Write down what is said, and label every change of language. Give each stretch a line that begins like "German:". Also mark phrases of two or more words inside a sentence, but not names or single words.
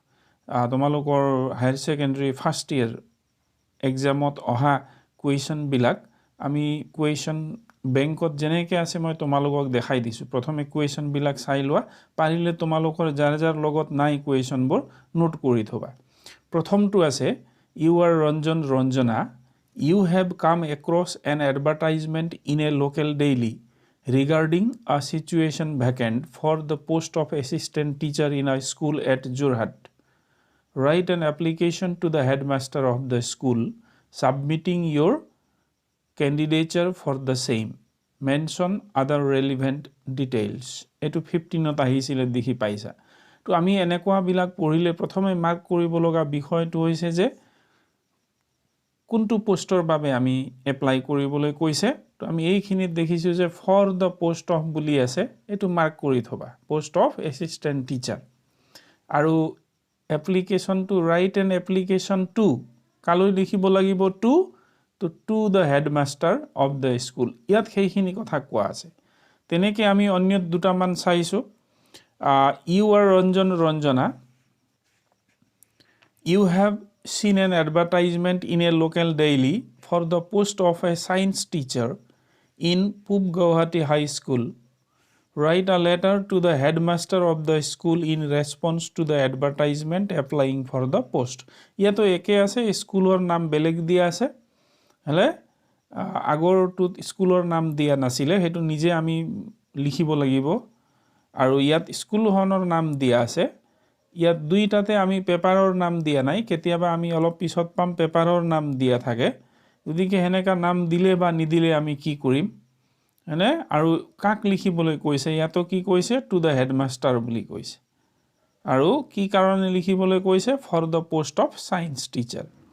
English: higher secondary first year examত
Assamese: অহা কুৱেশ্যন বিলাক আমি
English: question bankত
Assamese: যেনেকৈ আছে মই তোমালোকক দেখাই দিছো প্ৰথমে কুৱেশ্যন বিলাক চাই লোৱা পাৰিলে তোমালোকৰ যাৰ লগত নাই কুৱেশ্যনবোৰ নোট কৰি থবা প্ৰথমটো আছে
English: you are Ranjana you have come across an advertisement in a local daily regarding a situation vacant for the post of assistant teacher in a school at Jorhat. Write an application to the headmaster of the school submitting your candidature for the same. Mention other relevant details.
Assamese: এটো 15ত আহিছিল দেখি পাইছা তো আমি এনেকুৱা বিলাক পঢ়িলে প্ৰথমে মাৰ্ক কৰিব লগা বিষয়টো হৈছে যে কোনটো পোষ্টৰ বাবে আমি এপ্লাই কৰিবলৈ কৈছে তো আমি এইখিনিত দেখিছো যে
English: for the post of
Assamese: বুলি আছে এটো মাৰ্ক কৰি থবা
English: post of assistant teacher
Assamese: আৰু
English: application to write an application to
Assamese: কালৈ লিখিব লাগিব
English: to the headmaster of the school
Assamese: ইয়াত সেইখিনি কথা কোৱা আছে তেনেকৈ আমি অন্য দুটামান চাইছো
English: you are Ranjana you have seen an advertisement in a local daily for the post of a science teacher in Pub Guwahati High School. Write a letter to the headmaster of the school in response to the advertisement applying for the post.
Assamese: ইয়াতো একে আছে স্কুলৰ নাম বেলেগ দিয়া আছে হলে আগৰটো স্কুলৰ নাম দিয়া নাছিলে হেতু নিজে আমি লিখিব লাগিব আৰু ইয়াত স্কুলখনৰ নাম দিয়া আছে ইয়াত দুইটাতে আমি পেপাৰৰ নাম দিয়া নাই কেতিয়াবা আমি অলপ পিছত পাম পেপাৰৰ নাম দিয়া থাকে গতিকে হেনেকা নাম দিলে বা নিদিলে আমি কি কৰিম হনে আৰু কাক লিখিবলৈ কৈছে ইয়াতো কি কৈছে
English: to the headmaster
Assamese: বুলি কৈছে আৰু কি কাৰণে লিখিবলৈ কৈছে
English: for the post of science teacher